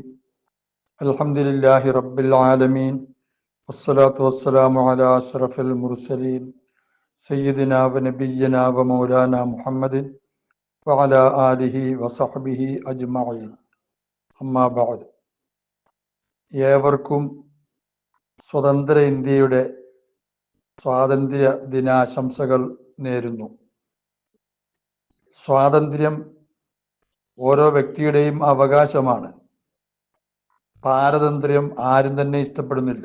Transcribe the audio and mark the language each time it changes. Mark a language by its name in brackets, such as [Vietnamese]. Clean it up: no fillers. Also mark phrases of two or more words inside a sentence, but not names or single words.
[Arabic] الحمد لله رب العالمين، والصلاة والسلام على أشرف المرسلين سيدنا ونبينا ومولانا محمد وعلى آله وصحبه أجمعين. أما بعد. [Malayalam] ഏവർക്കും സ്വതന്ത്ര ഇന്ത്യയുടെ സ്വാതന്ത്ര്യ ദിനാശംസകൾ നേരുന്നു. സ്വാതന്ത്ര്യം ഓരോ വ്യക്തിയുടെയും അവകാശമാണ്. പാരതന്ത്ര്യം ആരും തന്നെ ഇഷ്ടപ്പെടുന്നില്ല.